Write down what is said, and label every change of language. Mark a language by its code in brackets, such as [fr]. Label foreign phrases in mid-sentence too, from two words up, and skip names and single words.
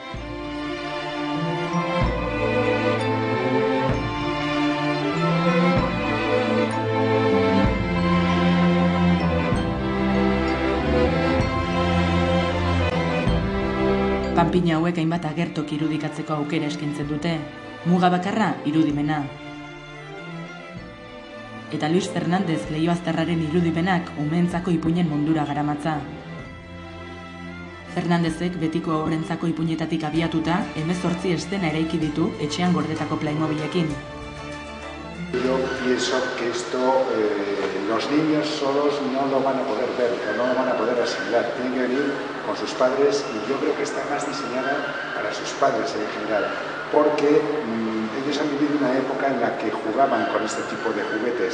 [eu] Panpina hauek hainbat agertok irudikatzeko aukera eskintzen dute, muga bakarra irudimena. Eta Luis Fernández leihoaztarraren irudipenak umeentzako ipuinen mundura garamatza. Fernándezek betiko horrentzako ipuinetatik abiatuta 18 estena eraiki ditu etxean gordetako Playmobilekin. [es] Yo pienso que esto los niños solos no lo van a poder ver, no lo van a poder asimilar. Tienen que venir con sus padres y yo creo que está más diseñada para sus padres en general, porque ellos han vivido una época en la que jugaban con este tipo de juguetes.